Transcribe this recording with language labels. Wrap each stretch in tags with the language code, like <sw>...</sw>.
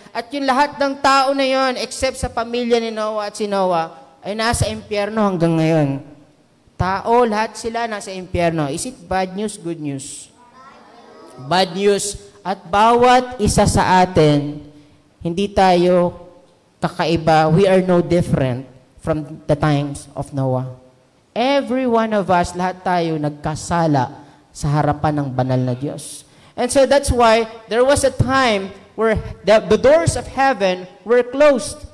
<tl>At yung lahat ng tao na yon, except sa pamilya ni Noah at si Noah, ay nasa impyerno hanggang ngayon. Tao, lahat sila nasa impyerno.</tl> <en>Is it bad news, good news? Bad news.</en> <tl>At bawat isa sa atin, hindi tayo kakaiba.</tl> <en>We are no different from the times of Noah. Every one of us,</en> <tl>lahat tayo nagkasala sa harapan ng banal na Diyos.</tl> <en>And so that's why there was a time where the doors of heaven were closed.</en>